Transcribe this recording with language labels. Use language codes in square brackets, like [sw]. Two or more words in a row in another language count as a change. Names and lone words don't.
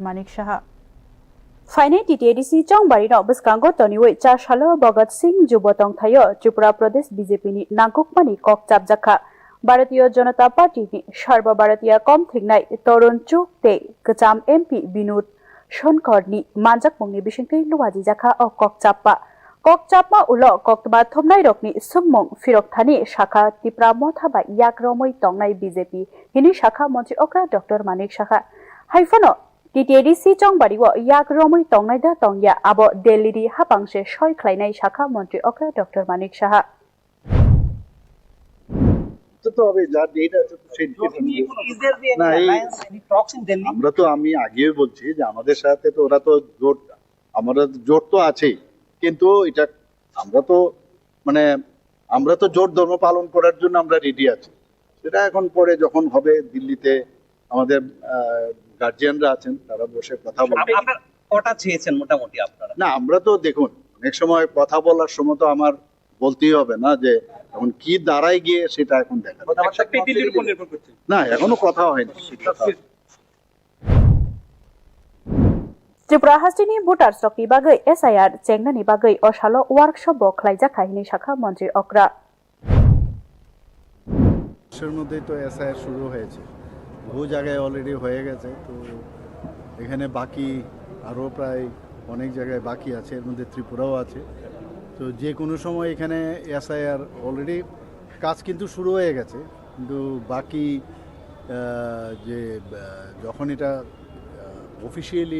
[trp] Manik Saha Faine TTDC chongbari no biskango toniwoi cha shalo Bhagat Singh Jubotong thayo Tripura Pradesh BJP ni nangkukmani kokchap jakha Bharatiya Janata Party ni Sarva Bharatiya Komthingnai Torun Chukte Kacham MP Binod Shonkorni manjak mungni bisingkai luwaji jakha o kokchapma ulo koktba thomnai rokni sungmung firok thani shakha Tipramo thaba yakromoi tongnai BJP hini shakha mantri okra Dr. Manik Saha haifano TTDC chongbariwo yakromoi tongnai da tongya abo Delhi ri hapangse soi khlainai shakha mantri okra Dr. Manik Saha [bn] তো হবে যা ডেট আছে তো সেই আমরা তো আমি আগেই বলছি যে আমাদের সাথে তো ওরা তো জোট আমরা জোট তো আছেই কিন্তু এটা আমরা তো জোট ধর্ম পালন করার জন্য আমরা রেডি আছি সেটা এখন পরে যখন হবে দিল্লিতে আমাদের গার্জিয়ানরা আছেন তারা বসে কথা বলবেন আপনারা কটা চেয়েছেন মোটামুটি আপনারা না আমরা তো দেখুন অনেক সময় কথা বলার সময় তো আমার বলতেই হবে না যে এখন কি দাঁড়ায় গিয়ে সেটা এখন দেখা না এখনো কথা হয়নি [trp] Tripura Hastini voter stock ni bagai SIR chengna ni bagai osalo workshop bo khlaijakha hini shakha mantri okra [bn] এর মধ্যেই তো এসআইআর শুরু হয়েছে বহু জায়গায় অলরেডি হয়ে গেছে তো এখানে বাকি আরো প্রায় অনেক জায়গায় বাকি আছে এর মধ্যে ত্রিপুরাও আছে তো যে কোনো সময় এখানে এসআইআর অলরেডি কাজ কিন্তু শুরু হয়ে গেছে কিন্তু বাকি যে যখন এটা অফিসিয়ালি